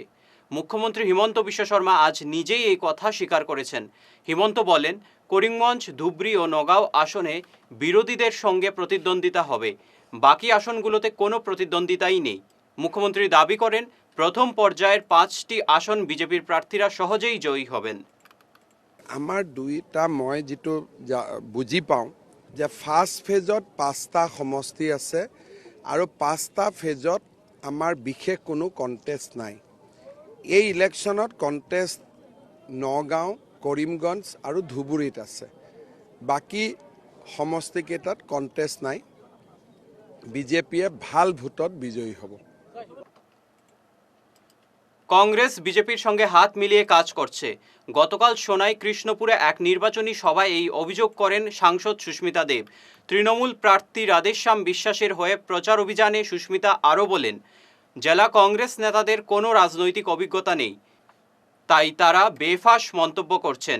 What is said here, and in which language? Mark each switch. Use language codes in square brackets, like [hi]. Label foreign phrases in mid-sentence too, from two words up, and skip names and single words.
[bn] মুখ্যমন্ত্রী হিমন্ত বিশ্ব শর্মা আজ নিজেই এই কথা স্বীকার করেছেন। হিমন্ত বলেন, করিমগঞ্জ, ধুবড়ী ও নগাঁও আসনে বিরোধীদের সঙ্গে প্রতিদ্বন্দ্বিতা হবে, বাকি আসনগুলোতে কোনো প্রতিদ্বন্দ্বিতাই নেই। মুখ্যমন্ত্রী দাবি করেন, প্রথম পর্যায়ের 5টি আসন বিজেপির প্রার্থীরা সহজেই জয়ী হবেন। [as] আমাৰ দুইটা মই যেটো বুজি পাওঁ যে [en] first phaseত [as] 5টা সমষ্টি আছে আৰু 5টা ফেজত আমাৰ বিশেষ কোনো কণ্টেষ্ট নাই। এই [en] electionত contest [as] নগাঁও, কৰিমগঞ্জ আৰু ধুবুৰীত আছে। বাকী সমষ্টিকেইটাত কণ্টেষ্ট নাই। বিজেপিয়ে ভাল ভোটত বিজয়ী হ'ব। [bn] কংগ্রেস বিজেপির সঙ্গে হাত মিলিয়ে কাজ করছে। গতকাল সোনাই কৃষ্ণপুরে এক নির্বাচনী সভায় এই অভিযোগ করেন সাংসদ সুস্মিতা দেব। তৃণমূল প্রার্থী রাধেশ্যাম বিশ্বাসের হয়ে প্রচার অভিযানে সুস্মিতা আরও বলেন, জেলা কংগ্রেস নেতাদের কোনো রাজনৈতিক অভিজ্ঞতা নেই, তাই তারা বেফাঁস মন্তব্য করছেন।